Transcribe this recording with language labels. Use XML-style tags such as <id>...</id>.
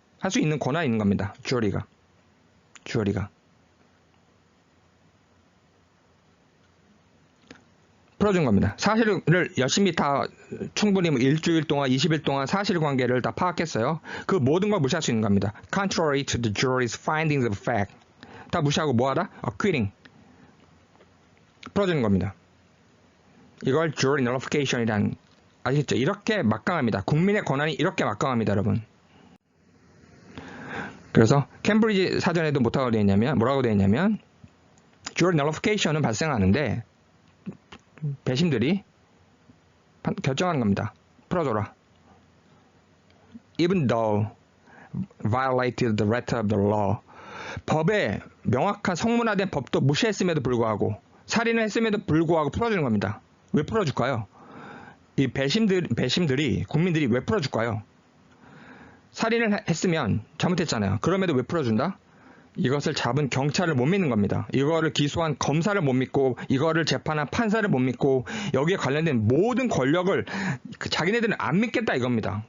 <ko>할 수 있는 권한이 있는 겁니다. 주어리가. 풀어준 겁니다. 사실을 열심히 다 충분히 일주일 동안 20일 동안 사실관계를 다 파악했어요. 그 모든 걸 무시할 수 있는 겁니다.</ko> <en>Contrary to the jury's findings of fact.</en> <ko>다 무시하고 뭐하다? Acquitting. 풀어주는 겁니다. 이걸 jury nullification이란, 아시겠죠? 이렇게 막강합니다. 국민의 권한이 이렇게 막강합니다, 여러분. 그래서 캠브리지 사전에도 뭐라고 되어 있냐면 jury nullification은 발생하는데 배심들이 결정하는 겁니다. 풀어줘라.</ko> <en>Even though violated the letter of the law.</en> <ko>법에 명확한 성문화된 법도 무시했음에도 불구하고 살인을 했음에도 불구하고 풀어주는 겁니다. 왜 풀어줄까요? 이 배심들이 국민들이 왜 풀어줄까요? 살인을 했으면 잘못했잖아요. 그럼에도 왜 풀어준다? 이것을 잡은 경찰을 못 믿는 겁니다. 이거를 기소한 검사를 못 믿고 이거를 재판한 판사를 못 믿고 여기에 관련된 모든 권력을 자기네들은 안 믿겠다 이겁니다.</ko>